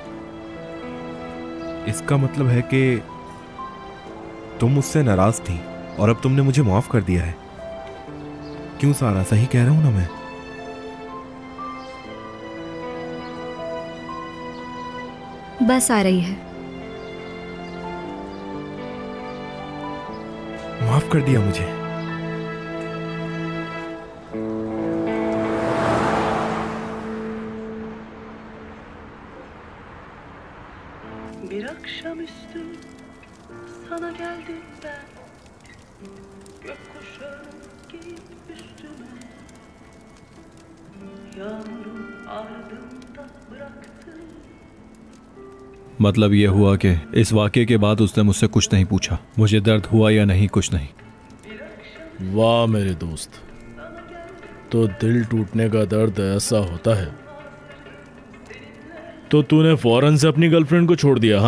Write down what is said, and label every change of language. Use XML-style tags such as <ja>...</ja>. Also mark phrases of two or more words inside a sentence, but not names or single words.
<hi>इसका मतलब है कि तुम मुझसे नाराज थी और अब तुमने मुझे माफ कर दिया है। क्यों सारा, सही कह रहा हूं ना मैं? बस आ रही है। माफ कर दिया मुझे।</hi> <tr>Bir akşamüstü sana geldim ben, gökkuşağı giyip üstüme, yağmuru ardımda bıraktım.</tr> <hi>मतलब ये हुआ कि इस वाक़े के बाद उसने मुझसे कुछ नहीं पूछा, मुझे दर्द हुआ या नहीं, कुछ नहीं। वाह मेरे दोस्त, तो दिल टूटने का दर्द ऐसा होता है। तो तूने फौरन से अपनी गर्लफ्रेंड को छोड़ दिया?</hi>